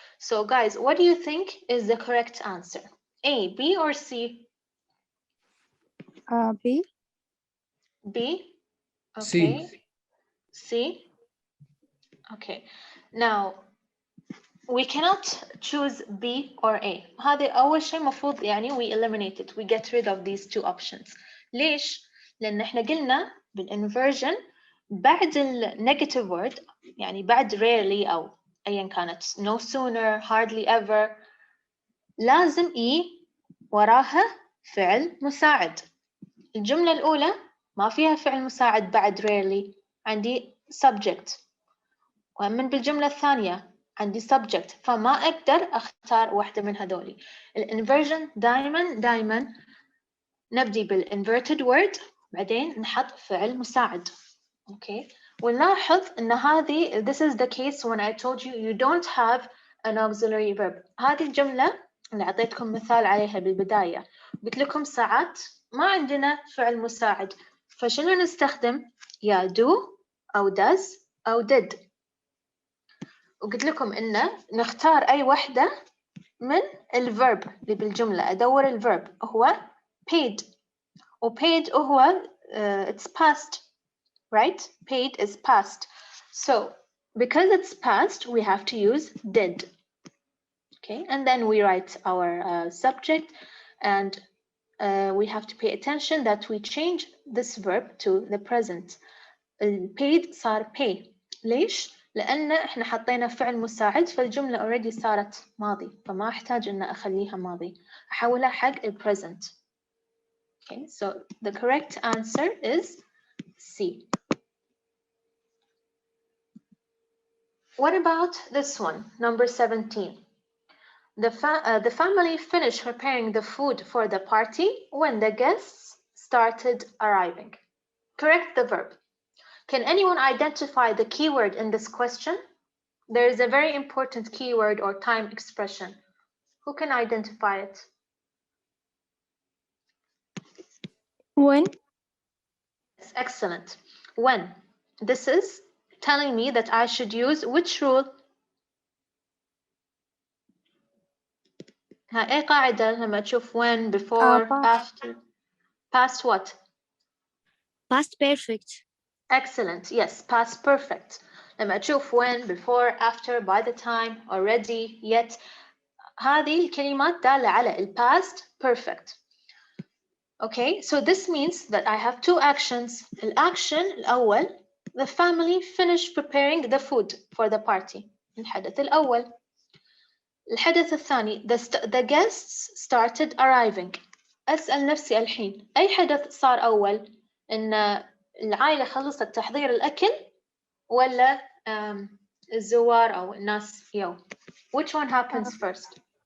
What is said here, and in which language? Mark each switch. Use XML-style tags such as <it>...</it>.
<en>So guys, what do you think is the correct answer? A, B, or C? B. B? Okay. C? Okay. Now, we cannot choose B or A.</en> <ar>هذا أول شيء مفروض يعني</ar> <en>we eliminate it. We get rid of these two options.</en> <ar>ليش؟ لأن إحنا قلنا بالinversion بعد negative word يعني بعد rarely أو أيا كانت no sooner, hardly ever لازم E وراها فعل مساعد. الجملة الأولى ما فيها فعل مساعد بعد rarely، عندي subject، ومن بالجملة الثانية عندي subject، فما أقدر أختار واحدة من هذولي. الانفرجن دائما نبدي بالinverted word بعدين نحط فعل مساعد.</ar> <en>Okay.</en> <ar>ونلاحظ إن هذه</ar> <en>this is the case when I told you don't have an auxiliary verb.</en> <ar>هذه الجملة اللي أعطيتكم مثال عليها بالبداية، قلت لكم ساعات ما عندنا فعل مساعد، فشنو نستخدم؟ يا do أو does أو did. وقلت لكم إنه نختار أي واحدة من الverb اللي بالجملة، أدور الverb هو paid، وpaid هو</ar> <en>it's past. Right? Paid is past. So, because it's past, we have to use did. Okay, and then we write our subject, and we have to pay attention that we change this verb to the present. Paid صار pay.</en> <ar>ليش؟ لأن إحنا حطينا فعل مساعد فالجملة already صارت ماضي، فما أحتاج إن أخليها ماضي، أحولها حق ال present.</ar> <en>Okay, so the correct answer is C. What about this one, number 17? The family finished preparing the food for the party when the guests started arriving. Correct the verb. Can anyone identify the keyword in this question? There is a very important keyword or time expression. Who can identify it? When. Yes, excellent. When. This is telling me that I should use which rule?</en> <ar>أي قاعدة لما تشوف when, before, after?</ar> <en>Past what? Past perfect. Excellent. Yes, past perfect.</en> <ar>لما تشوف when, before, after, by the time, already, yet. هذه الكلمات دالة على ال past perfect.</ar> <en>Okay, so this means that I have two actions.</en> <ar>الأكشن الأول,</ar> <en>the family finished preparing the food for the party.</en> <ar>الحدث الأول. الحدث الثاني</ar> <en>the guests started arriving.</en> <ar>أسأل نفسي الحين أي حدث صار أول؟ إن العائلة خلصت تحضير الأكل ولا الزوار أو الناس يو؟</ar> <en>Which one happens first?</en>